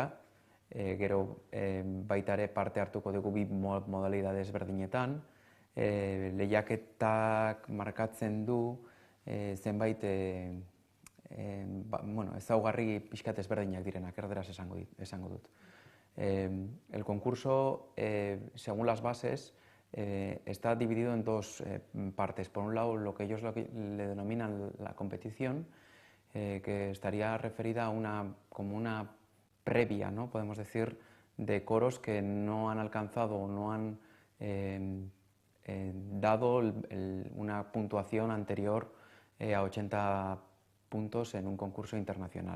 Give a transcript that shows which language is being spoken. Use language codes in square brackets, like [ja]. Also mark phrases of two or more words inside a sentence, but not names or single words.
[eu] Gero baita ere parte hartuko dugu bi modalidade ezberdinetan. Lehiaketak markatzen du zenbait ezaugarri pixkat ezberdinak direnak, erderaz esango dut. [es] El concurso, según las bases, está dividido en dos partes. Por un lado, lo que ellos le denominan la competición, que estaría referida a como una previa, ¿no? Podemos decir, de coros que no han alcanzado o no han dado una puntuación anterior a 80 puntos en un concurso internacional.